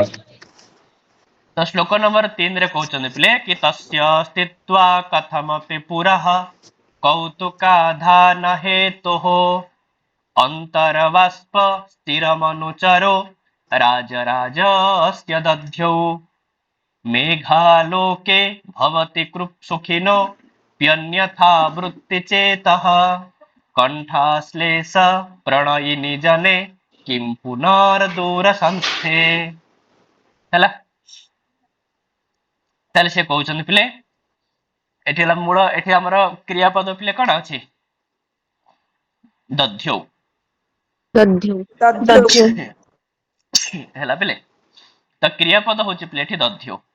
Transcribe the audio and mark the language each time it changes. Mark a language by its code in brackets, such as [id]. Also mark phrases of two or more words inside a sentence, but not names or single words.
[or] ତ ଶ୍ଲୋକ ନମ୍ବର 3 ରେ କହୁଛନ୍ତି ପିଲେ କି [sa] ତସ୍ୟ ସ୍ଥିତ୍ୱା କଥମପି ପୁରଃ କୌତୁକାଧାନ ହେତୁଃ ଅନ୍ତରବାଷ୍ପ ସ୍ଥିରମନୁଚରୋ ରାଜରାଜସ୍ୟ ଦଧ୍ୟୌ मेघालोके भवति सुखिनो प्यन्यथा वृत्तिचेतः कण्ठाश्लेष प्रणयिनि जने किं पुनर्दूरसंस्थे। [or] ହେଲା, ତାହେଲେ ସେ କହୁଛନ୍ତି ପିଲେ ଏଠି ହେଲା ମୂଳ, ଏଠି ଆମର କ୍ରିୟାପଦ ପିଲେ କଣ ଅଛି? ଦଧ୍ୟୌ ହେଲା ପିଲେ, ତ କ୍ରିୟାପଦ ହଉଛି ପିଲେ ଏଠି ଦଧ୍ୟୌ।